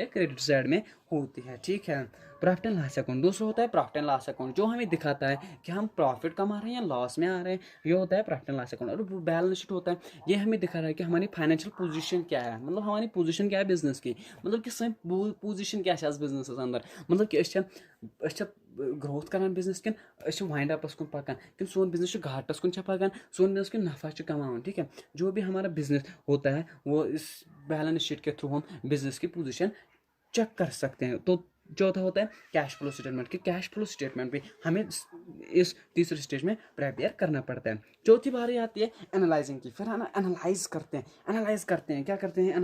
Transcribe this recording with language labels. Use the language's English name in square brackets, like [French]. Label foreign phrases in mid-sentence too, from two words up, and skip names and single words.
[Hindi] क्रेडिट साइड में होती है, ठीक है। [English] profit and loss account [Hindi] दूसरा होता है [English] profit and loss account, [Hindi] जो हमें दिखाता है कि हम प्रॉफिट कमा रहे हैं या लॉस में आ रहे हैं, ये होता है [English] profit and loss account. [Hindi] और [English] balance sheet [Hindi] होता है, ये हमें दिखा रहा है कि हमारी [English] financial position [Hindi] क्या है, मतलब हमारी पोजीशन क्या है बिजनेस की, मतलब कि सही पोजीशन क्या है बिजनेस अंदर, मतलब कि [Kashmiri] ग्रोथ करान बिजनेस किन वाइंड अपस कुन पकान, कि सोन बिजनेस घाटस कुन पकान, सोन बिजनेस के नफा कमावन, [Hindi] ठीक है। जो भी हमारा बिजनेस होता है वो इस [English] balance sheet [Hindi] के थ्रू हम बिजनेस की पोजीशन चेक कर सकते हैं। तो चौथा होता है [English] cash flow statement, [Hindi] कि [English] cash flow statement [Hindi] भी हमें इस तीसरे स्टेज में प्रिपेयर करना पड़ता है। चौथी बारी आती है एनालाइजिंग की, फिर हम एनालाइज करते हैं क्या करते हैं?